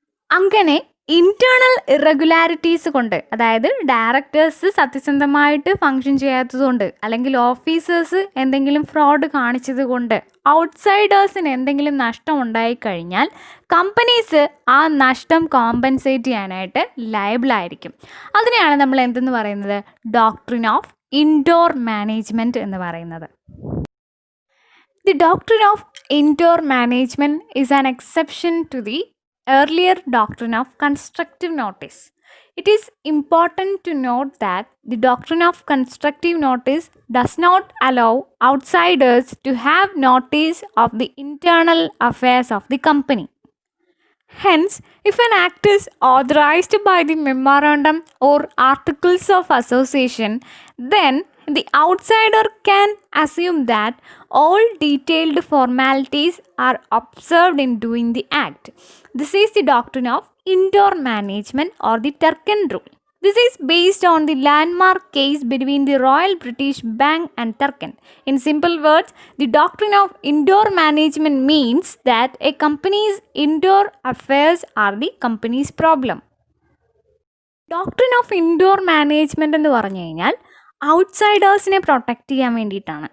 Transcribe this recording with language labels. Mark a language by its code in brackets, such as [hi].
[ml] അങ്ങനെ internal irregularities കൊണ്ട്, അതായത് ഡയറക്ടേഴ്സ് സത്യസന്ധമായിട്ട് ഫങ്ഷൻ ചെയ്യാത്തതുകൊണ്ട്, അല്ലെങ്കിൽ ഓഫീസേഴ്സ് എന്തെങ്കിലും ഫ്രോഡ് കാണിച്ചത് കൊണ്ട് ഔട്ട്സൈഡേഴ്സിന് എന്തെങ്കിലും നഷ്ടം ഉണ്ടായിക്കഴിഞ്ഞാൽ കമ്പനീസ് ആ നഷ്ടം കോമ്പൻസേറ്റ് ചെയ്യാനായിട്ട് ലയബിളായിരിക്കും. അതിനെയാണ് നമ്മൾ എന്തെന്ന് പറയുന്നത്? ഡോക്ട്രിൻ ഓഫ് ഇൻഡോർ മാനേജ്മെൻറ്റ് എന്ന് പറയുന്നത്. [en] The doctrine of indoor management is an exception to the earlier doctrine of constructive notice. It is important to note that the doctrine of constructive notice does not allow outsiders to have notice of the internal affairs of the company. Hence, if an act is authorized by the memorandum or articles of association, then the outsider can assume that all detailed formalities are observed in doing the act. This is the doctrine of indoor management or the Turkant rule. This is based on the landmark case between the Royal British Bank and Turkant. In simple words, the doctrine of indoor management means that a company's indoor affairs are the company's problem. [ml] Doctrine of indoor management എന്ന് പറഞ്ഞു കഴിഞ്ഞാൽ ഔട്ട്സൈഡേഴ്സിനെ protect ചെയ്യാൻ വേണ്ടിയിട്ടാണ്.